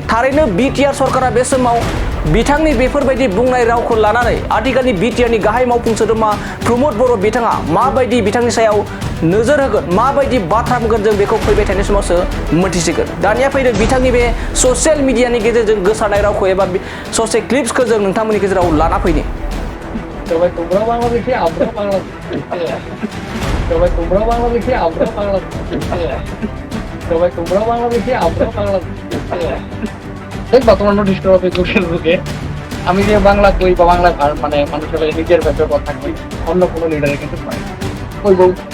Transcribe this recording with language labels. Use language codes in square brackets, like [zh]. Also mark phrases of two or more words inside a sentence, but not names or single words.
[brx] थारैनो बिटिआर सरकारा बे समाव बिथांनि बेफोरबायदि बुंनाय रावखौ लानानै आथिखालनि बिटिआरनि गाहाय मावफुं सोद्रोमा प्रमोद बर' बिथाङा माबायदि बिथांनि सायाव नोजोर होगोन माबायदि बाथ्रा बुंगोन जों बेखौ फैबाय थानाय समावसो मोनथिसिगोन। दानिया फैदो बिथांनि बे [en] social media-ni [brx] गेजेरजों गोसारनाय रावखौ एबा ससे क्लिप्सखौ जों नोंथांमोननि गेजेराव लाना फैनि। [bn] তোমরা বাংলাদেশি আমরাও বাংলাদেশি তোমরাও বাংলাদেশি আমরাও বাংলাদেশি তোমরাও বাংলাদেশি আমরাও বাংলাদেশি দেখবা তোমার নোটিশ করো ফেসবুকে আমি যে বাংলা কই বা বাংলা মানে মানুষের নিজের ব্যাপারে কথা কই অন্য কোনো লিডারে কিন্তু পাই ওই বউ